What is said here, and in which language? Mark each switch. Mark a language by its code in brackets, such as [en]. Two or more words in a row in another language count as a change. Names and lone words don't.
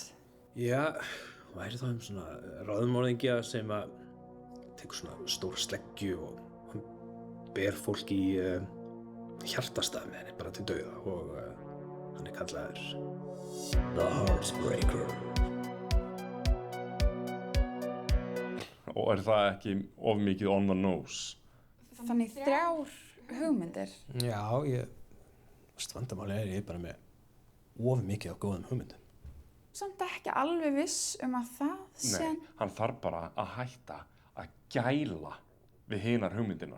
[is] Já, væri það svona raðmorðingja sem að tekur svona stóra sleggju og hann ber fólk í hjartastað með henni bara til dauða og hann er kallaður The Heartbreaker. Og er það ekki of mikið [en] on the nose? [is] Þannig 3 hugmyndir. Já, vandamáli er ég bara með of mikið af góðum hugmyndum. Samt ekki alveg viss að það sé... Nei, hann þarf bara að hætta að gæla við hinar hugmyndinar.